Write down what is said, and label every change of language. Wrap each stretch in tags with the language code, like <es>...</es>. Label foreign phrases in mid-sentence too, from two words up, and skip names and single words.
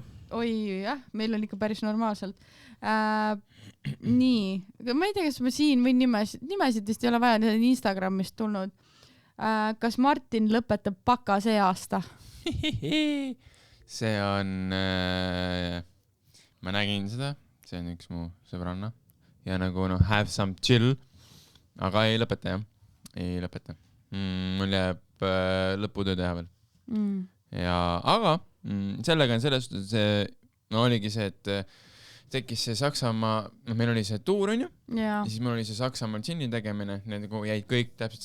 <et>Oi, jah, meil on ikka päris normaalselt. Nii, ma ei tea, kas ma siin või nimesid vist ei ole vaja, need on Instagramist tulnud. Kas Martin lõpetab baka see aasta? See on, ma nägin seda, see on üks mu sõbranna ja nagu</et> <en>have some chill,</en> <et>aga ei lõpeta jah, ei lõpeta. Mul jääb lõputöö teha veel. Aga sellega on selles suhtes, oligi see, et tekkis see Saksamaa, meil oli see tuur, on ju, ja siis mul oli see Saksamaa džinni tegemine, need jäid kõik täpselt</et>